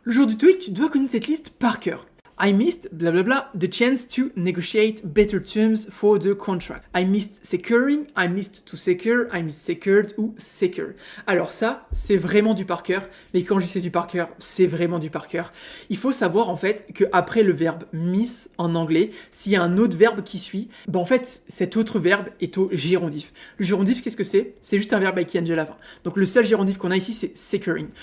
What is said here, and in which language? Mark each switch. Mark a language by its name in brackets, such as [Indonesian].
[French] Le jour du TOEIC, tu dois connaître cette liste par cœur. [English] I missed, blablabla, the chance to negotiate better terms for the contract. I missed securing, I missed to secure, I missed secured ou secure. [French] Alors ça, c'est vraiment du par cœur, mais quand je dis c'est du par cœur, c'est vraiment du par cœur. Il faut savoir en fait qu'après le verbe miss en anglais, s'il y a un autre verbe qui suit, ben en fait cet autre verbe est au gérondif. Le gérondif, qu'est-ce que c'est? C'est juste un verbe avec ing à la fin. Donc le seul gérondif qu'on a ici, c'est securing.